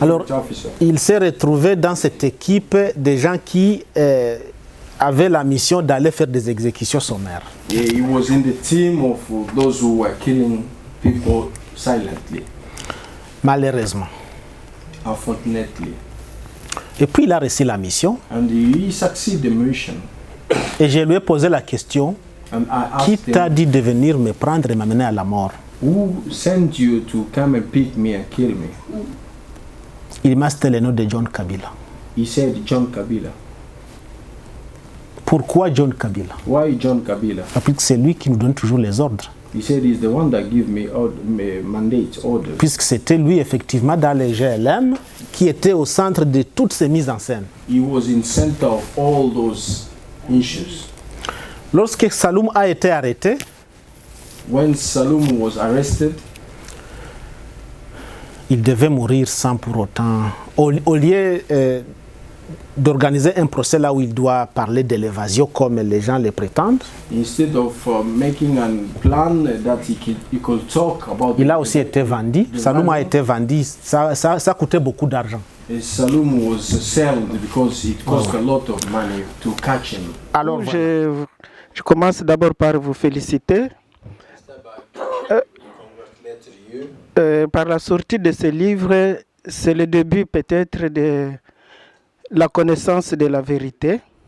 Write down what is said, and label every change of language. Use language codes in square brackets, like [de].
[fr] Alors, il s'est retrouvé dans cette équipe de gens qui avaient la mission d'aller faire des exécutions sommaires. [en] He was in the team of those who were killing people silently. [fr] Malheureusement. [en] Unfortunately. [fr] Et puis il a reçu la mission. [en] And he succeeded the mission. [fr] Et je lui ai posé la question, qui t'a dit de venir me prendre et m'amener à la mort? [en] Who sent you to come and pick me and kill me? [fr] Il m'a cité le nom de John Kabila. [en] He said John Kabila. [fr] Pourquoi John Kabila? [en] Why John Kabila? [fr] Parce que c'est lui qui nous donne toujours les ordres. [en] He said he's the one that give me mandate, orders. [fr] Puisque c'était lui effectivement dans les GLM qui était au centre de toutes ces mises en scène. [en] He was in center of all those issues. [fr] Lorsque Saloum a été arrêté, [en] when Saloum was arrested, [fr] il devait mourir sans pour autant, au lieu d'organiser un procès là où il doit parler de l'évasion comme les gens le prétendent. [en] Instead of making a plan that he could talk about. [fr] Il a aussi été vendu. Saloum a été vendu. Ça coûtait beaucoup d'argent. [en] Saloum was sold because it cost a lot of money to catch him. [fr] Alors, je commence d'abord par vous féliciter. Par la sortie de ce livre, c'est le début peut-être de la connaissance de la vérité.